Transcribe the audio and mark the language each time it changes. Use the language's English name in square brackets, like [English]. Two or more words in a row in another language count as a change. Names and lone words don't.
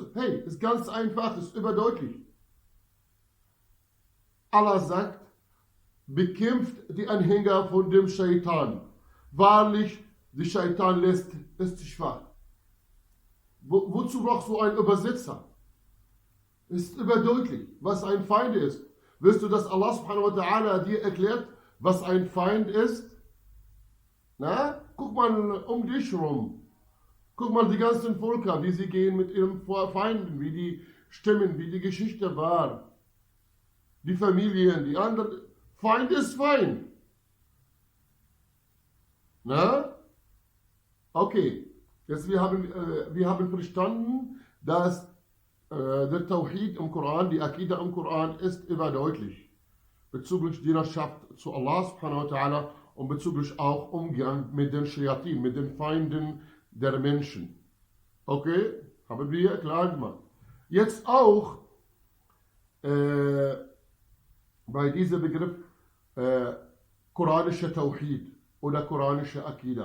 [German] Hey, ist ganz einfach, ist überdeutlich. Allah sagt, bekämpft die Anhänger von dem Shaitan. Wahrlich, der Shaitan ist schwach. Wozu brauchst du einen Übersetzer? Ist überdeutlich, was ein Feind ist. Willst du, dass Allah [Arabic] سبحانه وتعالى [German] dir erklärt, was ein Feind ist? Na? Guck mal um dich rum. Guck mal die ganzen Völker, wie sie gehen mit ihren Feinden, wie die stimmen, wie die Geschichte war. Die Familien, die anderen. Feind ist Feind. Na? Okay. Jetzt wir haben verstanden, dass der Tauhid im Koran, die Akida im Koran ist überdeutlich. Bezüglich Dienerschaft zu Allah [Arabic] سبحانه وتعالى [German] und bezüglich auch Umgang mit den Shayatin, mit den Feinden der Menschen. Okay? Haben wir klar gemacht. Jetzt auch bei diesem Begriff quranische Tauhid oder quranische Akida.